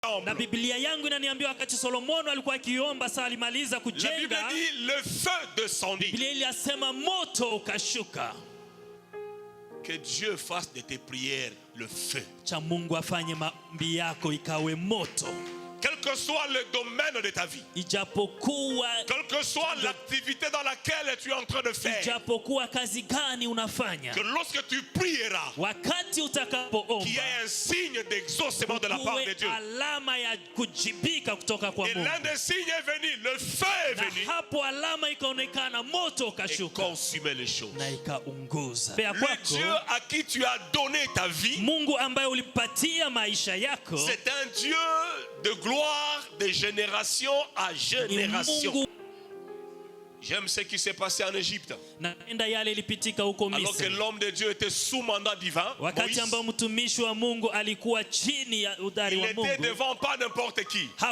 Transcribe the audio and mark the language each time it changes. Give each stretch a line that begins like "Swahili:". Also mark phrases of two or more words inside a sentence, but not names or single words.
Swahili: Na Biblia yangu inaniambia wakati Solomono alikuwa akiomba saa alimaliza kujenga.
French: La Bible dit le feu descendit.
Swahili: Biblia ilisema moto ukashuka.
French: Que Dieu fasse de tes prières le feu.
Swahili: Cha Mungu afanye maombi yako ikawe moto.
French: Quel que soit le domaine de ta vie,
Swahili: Ijapokuwa,
French: quelle que soit l'activité dans laquelle tu es en train de faire,
Swahili: ijapokuwa kazi gani unafanya,
French: que lorsque tu prieras,
Swahili: wakati utakapoomba,
French: qu'il y ait un signe d'exaucement de la part de Dieu.
Swahili: Alama ya kujibika kutoka kwa
French: Et
Swahili: Mungu.
French: l'un des signes est venu, le feu est venu.
Swahili: Na hapo alama ikaonekana, moto
French: Et
Swahili: ukashuka
French: consumer les choses.
Swahili: na ikaunguza.
French: Le Dieu à qui tu as donné ta vie,
Swahili: Mungu ambaye ulipatia maisha yako,
French: c'est un Dieu de gloire de génération à génération. J'aime ce qui s'est passé en Égypte. Alors que l'homme de Dieu était sous mandat divin, Moïse, il était devant pas n'importe qui.